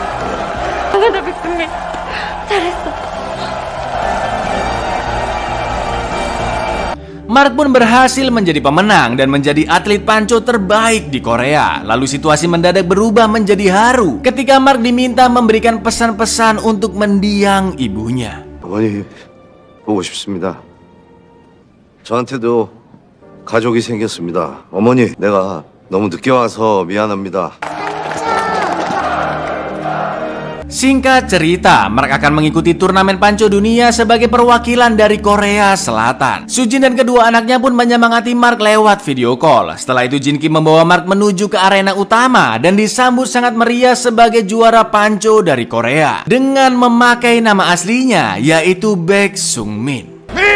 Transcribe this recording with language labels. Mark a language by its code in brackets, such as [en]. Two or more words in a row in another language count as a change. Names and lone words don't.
[ko] 잘했어, 빅스님. 잘했어. [id] Mark pun berhasil menjadi pemenang dan menjadi atlet panco terbaik di Korea. Lalu situasi mendadak berubah menjadi haru ketika Mark diminta memberikan pesan-pesan untuk mendiang ibunya. [ko] 어머니 보고 싶습니다. 저한테도 가족이 생겼습니다. 어머니, 내가 너무 늦게 와서 미안합니다. [id] Singkat cerita, Mark akan mengikuti turnamen panco dunia sebagai perwakilan dari Korea Selatan. Sujin dan kedua anaknya pun menyemangati Mark lewat [en] video call. [id] Setelah itu Jinki membawa Mark menuju ke arena utama dan disambut sangat meriah sebagai juara panco dari Korea dengan memakai nama aslinya yaitu Baek Sungmin.